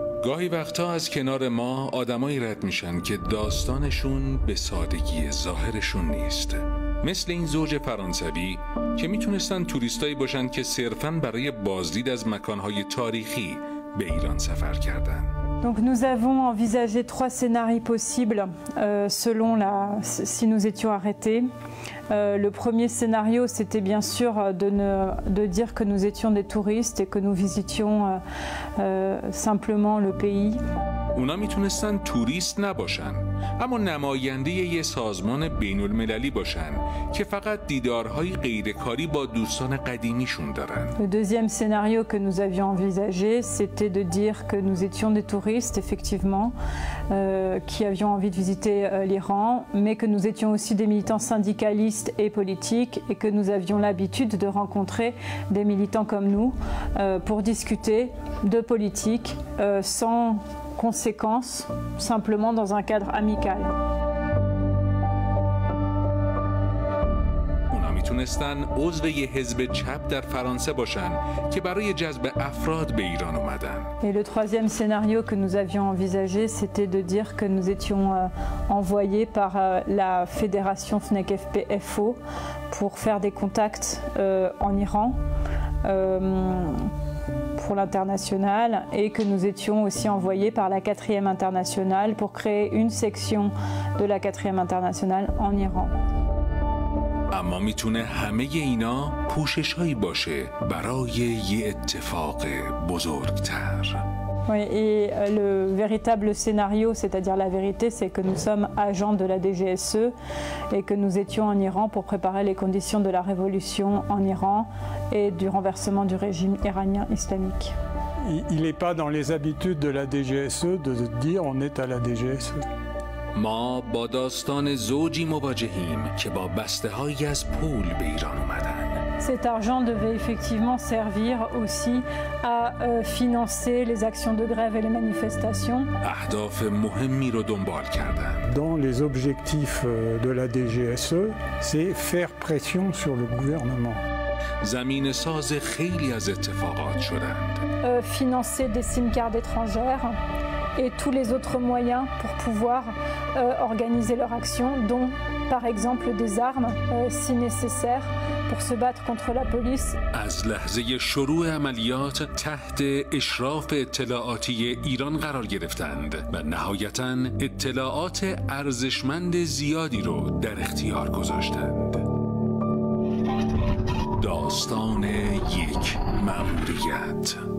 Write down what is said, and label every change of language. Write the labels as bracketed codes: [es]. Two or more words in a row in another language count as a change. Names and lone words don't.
[fa] گاهی وقتا از کنار ما آدمایی رد میشن که داستانشون به سادگی ظاهرشون نیست. مثل این زوج فرانسوی که میتونستن توریستایی باشن که صرفاً برای بازدید از مکانهای تاریخی به ایران سفر کردن. [fr] Donc nous avons envisagé 3 scénarios possibles selon si nous étions arrêtés. Le premier scénario, c'était bien sûr de dire que nous étions des touristes et que nous visitions simplement le pays. [fa] اونا میتونستن توریست نباشن، اما نماینده یه سازمان بین المللی باشن که فقط دیدارهای غیرکاری با دوستان قدیمیشون دارن. [fr] Le deuxième scénario que nous avions envisagé, c'était de dire que nous étions des touristes, effectivement, qui avions envie de visiter l'Iran, mais que nous étions aussi des militants syndicalistes et politiques et que nous avions l'habitude de rencontrer des militants comme nous pour discuter de politique sans conséquences, simplement dans un cadre amical. [fa] اونا میتونستن عضو یه حزب چپ در فرانسه باشن که برای جذب افراد به ایران اومدن. [fr] Et le troisième scénario que nous avions envisagé, c'était de dire que nous étions envoyés par la fédération FNEC-FPFO pour faire des contacts en Iran. Pour l'international et que nous étions aussi envoyés par la 4e internationale pour créer une section de la 4e internationale en Iran. [fa] اما میتونه همه اینا پوشش‌هایی باشه برای یه اتفاق بزرگتر. [fr] Oui, et le véritable scénario, c'est-à-dire la vérité, c'est que nous sommes agents de la DGSE et que nous étions en Iran pour préparer les conditions de la révolution en Iran et du renversement du régime iranien islamique. Il n'est pas dans les habitudes de la DGSE de dire on est à la DGSE. [fa] ما با داستان زوجی مواجهیم که با بسته‌هایی از پول به ایران اومدن. [fr] Cet argent devait effectivement servir aussi à financer les actions de grève et les manifestations. [fa] اهداف مهمی رو دنبال کردن. [fr] Dans les objectifs de la DGSE, c'est faire pression sur le gouvernement. [fa] زمین ساز خیلی از اتفاقات شدند. [fr] Financer des [en] SIM cards [fr] étrangères et tous les autres moyens pour pouvoir organiser leur action, dont par exemple des armes si nécessaire pour se battre contre la police. [fa] از لحظه شروع عملیات تحت اشراف اطلاعاتی ایران قرار گرفتند و نهایتاً اطلاعات ارزشمند زیادی رو در اختیار گذاشتند. داستان یک مأموریت.